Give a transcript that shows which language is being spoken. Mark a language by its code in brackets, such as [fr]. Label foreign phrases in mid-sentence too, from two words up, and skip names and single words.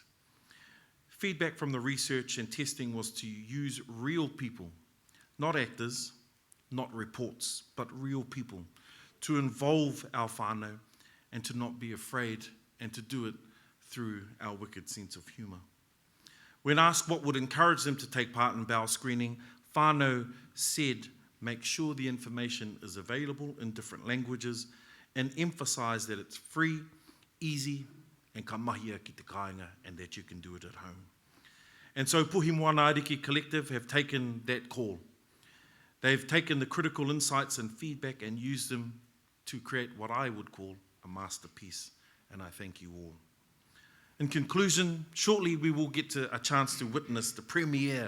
[en] Feedback from the research and testing was to use real people, not actors, not reports, but real people, to involve our whānau and to not be afraid and to do it through our wicked sense of humour. When asked what would encourage them to take part in bowel screening, whānau said, make sure the information is available in different languages and emphasise that it's free, easy, and [mi] ka mahia ki te kāinga, [en] and that you can do it at home. And so Puhi Moana Ariki Collective have taken that call. They've taken the critical insights and feedback and used them to create what I would call a masterpiece, and I thank you all. In conclusion, shortly we will get a chance to witness the premiere.